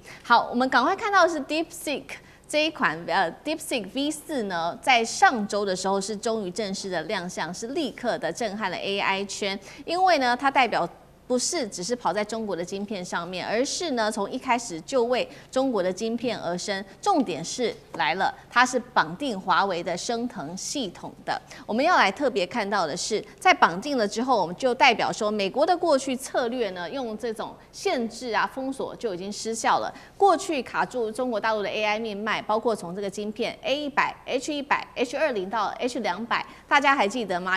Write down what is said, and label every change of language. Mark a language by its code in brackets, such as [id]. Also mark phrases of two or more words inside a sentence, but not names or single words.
[zh] 好，我們趕快看到的是 DeepSeek。這一款DeepSeek V4呢，在上周的時候是終於正式的亮相，是立刻的震撼了 AI 圈，因為呢，它代表不是只是跑在中國的晶片上面，而是呢從一開始就為中國的晶片而生。重點是来了，它是綁定華為的昇騰系統的。我們要來特別看到的是，在綁定了之後，我們就代表說，美國的過去策略呢，用這種限制啊、封鎖就已經失效了。過去卡住中國大陸的 AI 命脈，包括從這個晶片 A100、H100、H20到 H200，大家還記得嗎？